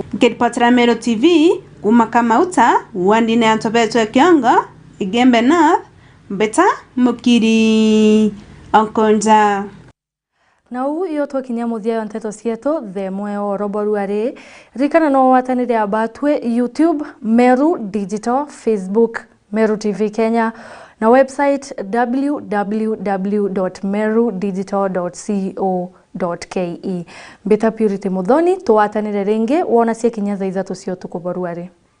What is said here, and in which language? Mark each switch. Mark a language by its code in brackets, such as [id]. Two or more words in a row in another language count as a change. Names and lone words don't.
[mer] Kiripotera Meru TV kuma Kamauta wandine antobetwe kiongo igembe na beta mukiri onkonja na uu iyo twakinya muthia nteto cietu the mweo roboruari rikana no watanire abatwe YouTube Meru Digital, Facebook Meru TV Kenya na website www.merudigital.co.ke. Beta Purity Muthoni tuwatanire ringi wona cia kinya thaa 3 cio tukuboruari.